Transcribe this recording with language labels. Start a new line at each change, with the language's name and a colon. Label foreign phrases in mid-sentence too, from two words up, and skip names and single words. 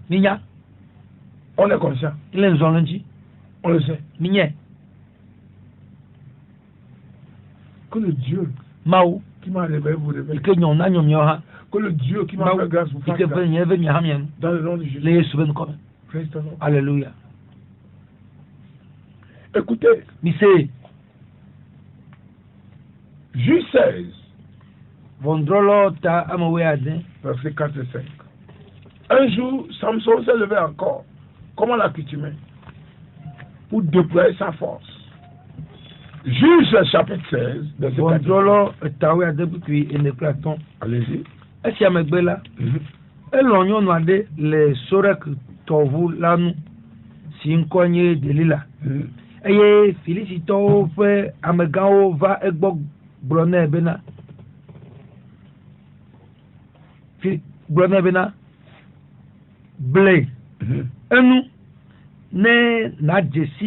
French: On est conscient. On le sait. Que le Dieu qui m'a révélé vous révèle. Que le Dieu qui m'a fait grâce vous fasse grâce. Dans le nom de Jésus.
English: Praise the Lord.
French: Alléluia. Écoutez. Juge 16. Verset 4 et 5. Un jour, Samson s'est levé encore, comme à l'accoutumée, pour déployer sa force. Juge chapitre 16, verset 4. Allez-y.
Ewe: Eye Filisitɔwo ƒe amegãwo va egbɔ gblɔ nɛ bena ble enu ne nadzesi